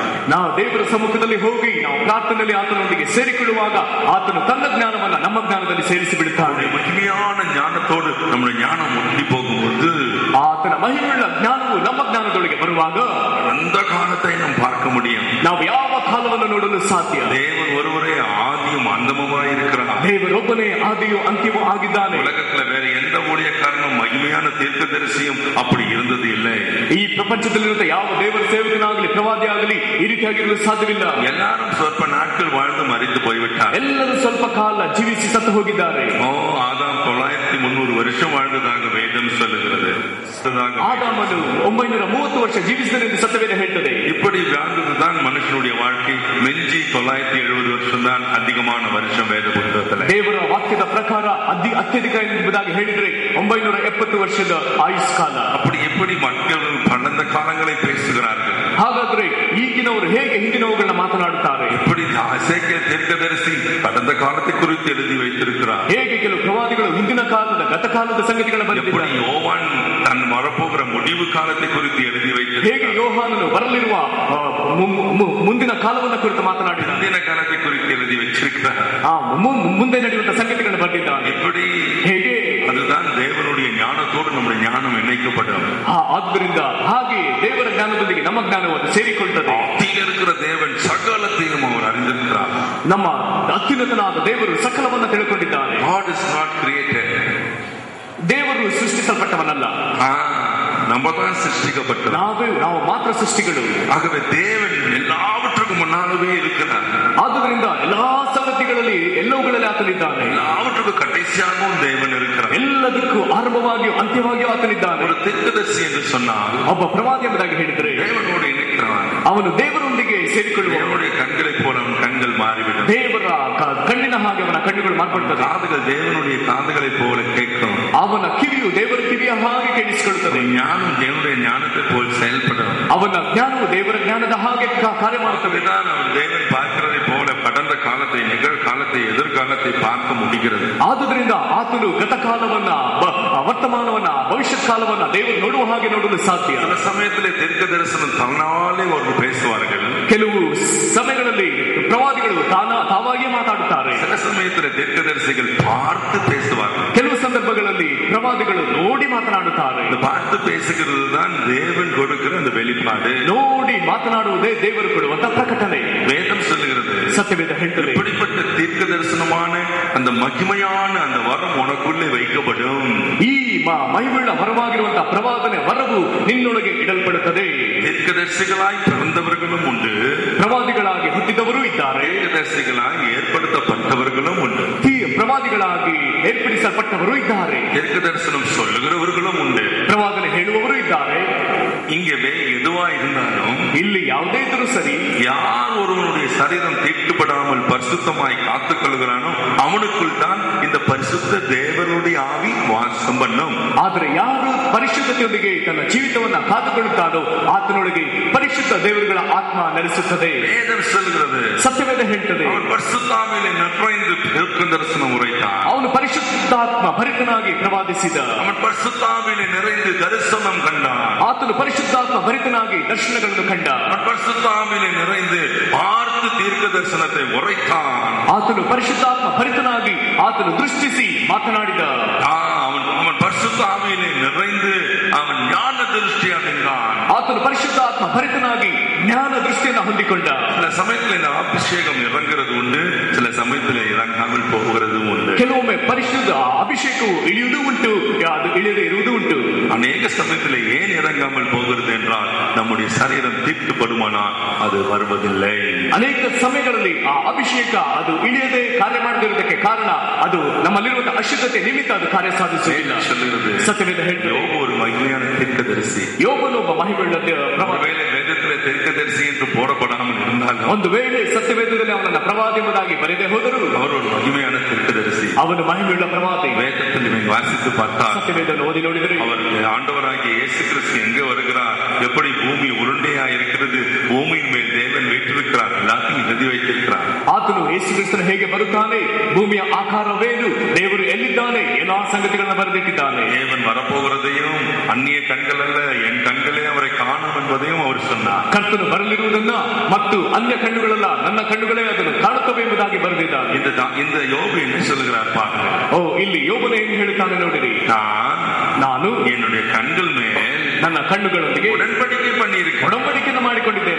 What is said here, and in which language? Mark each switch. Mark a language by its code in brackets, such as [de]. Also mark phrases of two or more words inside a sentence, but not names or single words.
[kn] ನಾವು ದೇವರ ಸಮ್ಮುಖದಲ್ಲಿ ಹೋಗಿ ನಾವು ಪ್ರಾರ್ಥನೆಯಲ್ಲಿ ಆತನೊಂದಿಗೆ ಸೇರಿಕೊಳ್ಳುವಾಗ ಆತನು ತನ್ನ ಜ್ಞಾನವನ್ನ ನಮ್ಮ ಜ್ಞಾನದಲ್ಲಿ ಸೇರಿಸಿ ಬಿಡುತ್ತಾನೆ. [ta] மகிமையான ஞானத்தோடு நம்முடைய ஞானம் ஒன்றி போகும்போது [kn] ಆತನ ಮಹಿಮೆಯುಳ್ಳ ಜ್ಞಾನವು ನಮ್ಮ ಜ್ಞಾನದೊಳಗೆ ಬರುವಾಗ [ta] அந்த காலத்தை நாம் பார்க்க முடியும். [kn] ನಾವು ಯಾವ ಕಾಲವನ್ನು ನೋಡಲು ಸಾಧ್ಯ. [ta] தேவன் ஒருவரே ஆதியும் அந்தமுமாய் இருக்கிறார். [kn] ದೇವರೊಬ್ಬನೇ ಆದಿಯೂ ಅಂತ್ಯವೂ ಆಗಿದ್ದಾನೆ. [ta] உலகத்துல வேற எந்த ஊழியக்காரனும் மகிமையான தீர்க்கதரிசியும் அப்படி இருந்தது இல்லை. [kn] ಈ ಪ್ರಪಂಚದಲ್ಲಿರುವ ಯಾವ ದೇವರ ಸೇವಕನಾಗಲಿ ಪ್ರವಾದಿ ಆಗಲಿ ಈ ರೀತಿಯಾಗಿರಲು ಸಾಧ್ಯವಿಲ್ಲ. [ta] எல்லாரும் ಸ್ವಲ್ಪ நாட்கள் வாழ்ந்து மரித்து போய்விட்டார். [kn] ಎಲ್ಲರೂ ಸ್ವಲ್ಪ ಕಾಲ ಜೀವಿಸಿ ಸತ್ತು ಹೋಗಿದ್ದಾರೆ. [ta] ஆதாம் 930 வருஷம் வாழ்ந்ததாக வேதம் சொல்லுகிறது. [kn] ஆதாமನು 930 ವರ್ಷ ಜೀವಿಸಿದನೆಂದು ಸತ್ಯವೇದ ಹೇಳ್ತದೆ. [ta] இப்படி வாழ்ந்ததுதான் மனுஷனுடைய வாழ்க்கை. மிஞ்சி 970 வருஷம் தான் அதிகமான வருஷம் வேத புத்தகத்துல. [kn] ದೇವರ ವಾಕ್ಯದ ಪ್ರಕಾರ ಅತ್ಯಧಿಕ ಎಂಬುದಾಗಿ ಹೇಳಿದ್ರೆ 970 ವರ್ಷದ ಆಯುಷ್ಕಾಲ. [ta] அப்படி எப்படி மக்கள் கடந்த காலங்களை பேசுகிறார்கள்? [kn] ಹಾಗಾದ್ರೆ ಈಗಿನವರು ಹೇಗೆ ಹಿಂದಿನವುಗಳನ್ನ ಮಾತನಾಡುತ್ತಾರೆ? [ta] எப்படி எசேக்கியேல் தீர்க்கதரிசி கடந்த காலத்தை குறித்து எழுதி வைத்திருக்கிறார். [kn] ಹೇಗೆ ಕೆಲವು ಪ್ರವಾದಿಗಳು ಹಿಂದಿನ ಕಾಲದ ಗತಕಾಲದ ಸಂಗತಿಗಳನ್ನು ಬರೆದಿದ್ದಾರೆ. [ta] யோவான் தன் வரப்போகிற முடிவு காலத்தை குறித்து எழுதி வைத்திருக்கிறார். [kn] ಹೇಗೆ ಯೋಹಾನನು ಬರಲಿರುವ ಮುಂದಿನ ಕಾಲವನ್ನು ಕುರಿತು ಮಾತನಾಡಿದ. [ta] ಹಿಂದಿನ ಕಾಲத்தை குறித்து எழுதி வைத்திருக்கிறார். [kn] ಮುಂದೆ ನಡೆಯುವಂತ ಸಂಗತಿಗಳನ್ನು ಬರೆದಿದ್ದಾನೆ. [ta] எப்படி? [kn] ಹೇಗೆ? [ta] அதுதான் தேவனுடைய ஞானத்தோடு நம்முடைய ஞானம் இணைக்கப்படும். [kn] ಆದ್ದರಿಂದ ಹಾಗೆ ದೇವರ ಜ್ಞಾನದೊಂದಿಗೆ ನಮ್ಮ ಜ್ಞಾನವನ್ನು ಸೇರಿಕೊಳ್ಳುತ್ತದೆ. [ta] ஆதியில் இருக்கிற தேவன் சகலத்தையும் அவர் அறிந்திருக்கிறார். [kn] ನಮ್ಮ ಅತ್ಯುನ್ನತನಾದ ದೇವರು ಸಕಲವನ್ನು ತಿಳ್ಕೊಂಡಿದ್ದಾನೆ. [en] God is not created. [kn] ದೇವರು ಸೃಷ್ಟಿಸಲ್ಪಟ್ಟವನಲ್ಲ, [ta] நம்ம தான் சிருஷ்டிக்கப்பட்டது. [kn] ನಾವು ಮಾತ್ರ ಸೃಷ್ಟಿಗಳು. [ta] ஆகவே தேவன் எல்லாவற்றுக்கும் முன்னாலே இருக்கிறார். [kn] ಆದ್ದರಿಂದ ಎಲ್ಲಾ ಸಂಗತಿಗಳಲ್ಲಿ ಎಲ್ಲವುಗಳಲ್ಲಿ ಆತನಿದ್ದಾನೆ. [ta] எல்லாவற்றுக்கும் கடைசியாகவும் தேவன் இருக்கிறார். [kn] ಎಲ್ಲದಕ್ಕೂ ಆರಂಭವಾಗಿಯೂ ಅಂತ್ಯವಾಗಿಯೂ ಆತನಿದ್ದಾನೆ. [ta] ஒரு தீர்க்கதரிசி என்று சொன்னால் [kn] ಒಬ್ಬ ಪ್ರವಾದಿ ಎಂಬುದಾಗಿ ಹೇಳಿದರೆ [ta] தேவனோடு இணைக்கிறான். [kn] ಅವನು ದೇವರೊಂದಿಗೆ ಸೇರಿಕೊಳ್ಳುವ. [ta] தேவனுடைய கண்களை போல அவன் கண்கள் மாறிவிடும். [kn] ದೇವರ ಕಣ್ಣಿನ ಹಾಗೆ ಅವನ ಕಣ್ಣುಗಳು ಮಾರ್ಪಡುತ್ತದೆ. [ta] காதுகள் தேவனுடைய காதுகளை போல கேட்கும். [kn] ಅವನ ಕಿವಿಯು ದೇವರ ಕಿವಿಯ ಹಾಗೆ ಕೇಳಿಸಿಕೊಳ್ಳುತ್ತದೆ. [ta] ஞானம் தேவனுடைய ஞானத்தை போல் செயல்படும். [kn] ಅವನ ಜ್ಞಾನವು ದೇವರ ಜ್ಞಾನದ ಹಾಗೆ ಕಾರ್ಯ ಮಾಡುತ್ತದೆ. [ta] அவன் தேவன் பார்க்கிறதை போல கடந்த காலத்தை, நிகழ்காலத்தை, எதிர்காலத்தை பார்க்க முடிகிறது. [kn] ಆದುದರಿಂದ ಆತನು ಗತಕಾಲವನ್ನ, ವರ್ತಮಾನವನ್ನ, ಭವಿಷ್ಯತ್ ಕಾಲವನ್ನ ದೇವರು ನೋಡುವ ಹಾಗೆ ನೋಡಲು ಸಾಧ್ಯ. [ta] சில சமயத்திலே தீர்க்க தரிசனம் தன்னாலே ஒரு பேசுவார்கள். [kn] ಕೆಲವು ಸಮಯಗಳಲ್ಲಿ ಪ್ರವಾದಿಗಳು ತಾವಾಗಿಯೇ ಮಾತಾಡುತ್ತಾರೆ. [ta] சில சமயத்திலே தீர்க்கதரிசிகள் பார்த்து பேசுவார்கள். [kn] ಕೆಲವು ಸಂದರ್ಭಗಳಲ್ಲಿ ಪ್ರವಾದಿಗಳು ನೋಡಿ [ta] பேசுகிறது தான் தேவன் கொடுக்கிற அந்த வெளிப்பாடு. [kn] ನೋಡಿ ಮಾತನಾಡುವುದೇ ದೇವರು ಕೊಡುವಂತ ಪ್ರಕಟಣೆ. [ta] வேதம் சொல்லுகிறது, [kn] ಸತ್ಯವೇದ ಹೇಳ್ತದೆ, [ta] இப்படிப்பட்ட தீர்க்க தரிசனமான அந்த மகிமையான அந்த வரம் உனக்குள்ளே வைக்கப்படும். [kn] ಈ ಮಹಿಮೆಯುಳ್ಳ ವರವಾಗಿರುವಂತಹ ಪ್ರವಾದನೆ ವರವು ನಿನ್ನೊಳಗೆ ಇಡಲ್ಪಡುತ್ತದೆ. [ta] தீர்க்கதரிசிகளாய் பிறந்தவர்களும் உண்டு, [kn] ಪ್ರವಾದಿಗಳಾಗಿ ಹುಟ್ಟಿದವರು ಇದ್ದಾರೆ, [ta] தீர்க்கதரிசிகளாய் ஏற்படுத்தப்பட்டவர்களும் உண்டு, [kn] ಪ್ರವಾದಿಗಳಾಗಿ ಏರ್ಪಡಿಸಲ್ಪಟ್ಟವರು ಇದ್ದಾರೆ, [ta] தீர்க்க தரிசனம் சொல்லுகிறவர்களும் உண்டு, [kn] ಪ್ರವಾದನೆ ಹೇಳುವವರು ಇದ್ದಾರೆ. [ta] இங்கே எதுவா இருந்தாலும், [kn] ಇಲ್ಲಿ ಯಾವುದೇ ಇದ್ರೂ ಸರಿ, [ta] யார் ஒருவனுடைய சரீரம் தீட்டுப்படாமல் பரிசுத்தமாய் காத்துக் கொள்கிறானோ அவனுக்குள் தான் இந்த பரிசுத்த தேவனுடைய ஆவி வாசம் பண்ணும். [kn] ಆದರೆ ಯಾರು ಪರಿಶುದ್ಧತೆಯೊಂದಿಗೆ ತನ್ನ ಜೀವಿತವನ್ನ ಕಾದುಕೊಳ್ಳುತ್ತಾನೋ ಆತನೊಳಗೆ ಪರಿಶುದ್ಧ ದೇವರುಗಳ ಆತ್ಮ ನೆಲೆಸುತ್ತದೆ. [ta] வேதம் சொல்கிறது, [kn] ಸತ್ಯವೇದ ಹೇಳ್ತದೆ, [ta] அவன் பரிசுத்தாவிலே நிறைந்து தீர்க்க தரிசனம் உரைத்தான். [kn] ಅವನು ಪರಿಶುದ್ಧಾತ್ಮ ಭರಿತನಾಗಿ ಪ್ರವಾದಿಸಿದ. [ta] அவன் பரிசுத்தாவிலே நிறைந்து தரிசனம் கண்டான். [kn] ಆತನು ಪರಿಶುದ್ಧಾತ್ಮ ಭರಿತನಾಗಿ ದರ್ಶನಗಳನ್ನು ಕಂಡ. [ta] அவன் பரிசுத்தாவிலே நிறைந்து பார்த்து தீர்க்க தரிசனத்தை உரைத்தான். [kn] ಆತನು ಪರಿಶುದ್ಧಾತ್ಮ ಭರಿತನಾಗಿ ಆತನು ದೃಷ್ಟಿಸಿ ಮಾತನಾಡಿದ. [ta] அவன் பரிசுத்தாவிலே நிறைந்து அவன் ஞான திருஷ்டி அடைந்தான். [kn] ಆತನು ಪರಿಶುದ್ಧಾತ್ಮ ಭರಿತನಾಗಿ ಜ್ಞಾನ ದೃಷ್ಟಿಯನ್ನು ಹೊಂದಿಕೊಂಡ. [ta] சில சமயத்தில் இந்த அபிஷேகம் இறங்குறது உண்டு, சில சமயத்தில் இறங்காமல் போகிறது உண்டு. [kn] ಕೆಲವೊಮ್ಮೆ ಪರಿಶುದ್ಧ ಅಭಿಷೇಕವು ಇಳಿಯುವುದು ಉಂಟು, ಅದು ಇಳಿಯದೇ ಇರುವುದು ಉಂಟು. [ta] அநேக சமயத்தில் ஏன் இறங்காமல் போகிறது என்றால் நம்முடைய சரீரம் தீட்டுப்படுமானால் அது வருவதில்லை. [kn] ಅನೇಕ ಸಮಯಗಳಲ್ಲಿ ಆ ಅಭಿಷೇಕ ಅದು ಇಳಿಯದೆ ಕಾರ್ಯ ಮಾಡದಿರುವುದಕ್ಕೆ ಕಾರಣ ಅದು ನಮ್ಮಲ್ಲಿರುವಂತಹ ಅಶುದ್ಧತೆ ನಿಮಿತ್ತ ಅದು ಕಾರ್ಯ ಸಾಧಿಸುವುದಿಲ್ಲ. ಸತ್ಯವೇದ ಹೇಳ್ತದೆ, [ta] யோபு ஒரு மகிமையான தீர்க்கதரிசி. [kn] ಯೋಬನು ಒಬ್ಬ ಮಹಿಮೆಯುಳ್ಳ [ta] ஒருவேளை வேதத்திலே தீர்க்கதரிசி என்று போடப்படாமல் இருந்தாலும், [kn] ಒಂದು ವೇಳೆ ಸತ್ಯವೇದದಲ್ಲಿ ಅವನನ್ನ ಪ್ರವಾದಿ ಎಂಬುದಾಗಿ ಬರೆದೇ ಹೋದರು, [ta] அவர் ஒரு மகிமையான தீர்க்கதரிசி. [kn] ಅವನು ಮಹಿಮೆಯುಳ್ಳ ಪ್ರವಾದಿ. [ta] வேதத்தில் நீங்கள் வாசித்து பார்த்தால், [kn] ಸತ್ಯವೇದವನ್ನು ಓದಿ ನೋಡಿದರೆ, [ta] அவர் ஆண்டவராகிய இயேசு கிறிஸ்து எங்கே வருகிறார், எப்படி பூமி உருண்டையா இருக்கிறது, பூமியின் மேல் தேவன் வீற்றிருக்கிறார், எல்லாத்தையும் எழுதி வைத்திருக்கிறார். [kn] ಆತನು ಯೇಸು ಕ್ರಿಸ್ತನು ಹೇಗೆ ಬರುತ್ತಾನೆ, ಭೂಮಿಯ ಆಕಾರವೇನು, ದೇವರು ಎಲ್ಲಿದ್ದಾನೆ, ಎಲ್ಲಾ ಸಂಗತಿಗಳನ್ನು ಬರೆದಿಟ್ಟಿದ್ದಾನೆ. [ta] தேவன் வரப்போகிறதையும் அந்நிய கண்கள் அல்ல என் கண்களே அவரை காணும் என்பதையும் அவர் சொன்னார். [kn] ಕರ್ತನು ಬರಲಿರುವುದನ್ನ ಮತ್ತು ಅನ್ಯ ಕಣ್ಣುಗಳಲ್ಲ ನನ್ನ ಕಣ್ಣುಗಳೇ ಅದನ್ನು ಕಾಣುತ್ತವೆ ಎಂಬುದಾಗಿ ಬರೆದಿದ್ದಾನೆ. [ta] இந்த யோபு என்ன சொல்லுகிறார் பாருங்க. [kn] ಇಲ್ಲಿ ಯೋಬನು ಏನು ಹೇಳುತ್ತಾನೆ ನೋಡಿರಿ, ನಾನು [ta] என்னுடைய கண்கள் மேல் [kn] ನನ್ನ ಕಣ್ಣುಗಳೊಂದಿಗೆ [ta] உடன்படிக்கை பண்ணியிருக்கேன், [kn] ಒಡಂಬಡಿಕೆಯನ್ನು ಮಾಡಿಕೊಂಡಿದ್ದೇನೆ.